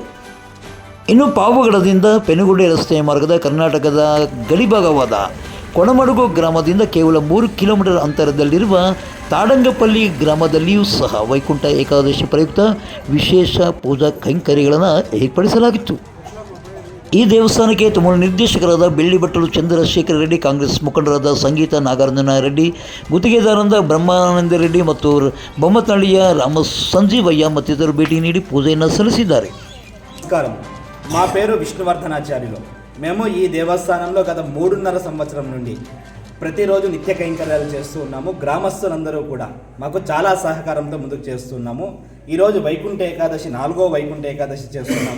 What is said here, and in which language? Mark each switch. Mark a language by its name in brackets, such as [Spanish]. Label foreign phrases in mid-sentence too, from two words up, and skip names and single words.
[Kannada] ಇನ್ನು ಪಾವಗಡದಿಂದ ಪೆನುಗುಂಡೆ ರಸ್ತೆಯ ಮಾರ್ಗದ ಕರ್ನಾಟಕದ ಗಡಿಭಾಗವಾದ ಕೊಣಮಡುಗು ಗ್ರಾಮದಿಂದ ಕೇವಲ 3 ಕಿಲೋಮೀಟರ್ ಅಂತರದಲ್ಲಿರುವ ತಾಡಂಗಪಲ್ಲಿ ಗ್ರಾಮದಲ್ಲಿಯೂ ಸಹ ವೈಕುಂಠ ಏಕಾದಶಿ ಪ್ರಯುಕ್ತ ವಿಶೇಷ ಪೂಜಾ ಕೈಂಕರ್ಯಗಳನ್ನು ಏರ್ಪಡಿಸಲಾಗಿತ್ತು. ಈ ದೇವಸ್ಥಾನಕ್ಕೆ ತಮಿಳು ನಿರ್ದೇಶಕರಾದ ಬೆಳ್ಳಿಬಟ್ಟಲು ಚಂದ್ರಶೇಖರ ರೆಡ್ಡಿ, ಕಾಂಗ್ರೆಸ್ ಮುಖಂಡರಾದ ಸಂಗೀತ ನಾಗಾರ್ಜುನ ರೆಡ್ಡಿ, ಗುತ್ತಿಗೆದಾರರಾದ ಬ್ರಹ್ಮಾನಂದ ರೆಡ್ಡಿ ಮತ್ತು ಬೊಮ್ಮತಳ್ಳಿಯ ರಾಮ ಸಂಜೀವಯ್ಯ ಮತ್ತಿತರರು ಭೇಟಿ ನೀಡಿ ಪೂಜೆಯನ್ನು ಸಲ್ಲಿಸಿದ್ದಾರೆ. [Telugu] నమస్కారం. మా పేరు విష్ణువర్ధనాచార్యులు. మేము ఈ దేవస్థానంలో గత 3.5 సంవత్సరం నుండి ప్రతిరోజు నిత్య కైంకర్యాలు చేస్తూ ఉన్నాము. గ్రామస్తులందరూ కూడా మాకు చాలా సహకారంతో ముందుకు చేస్తున్నాము. ఈరోజు వైకుంఠ ఏకాదశి, 4వ వైకుంఠ ఏకాదశి చేస్తున్నాము.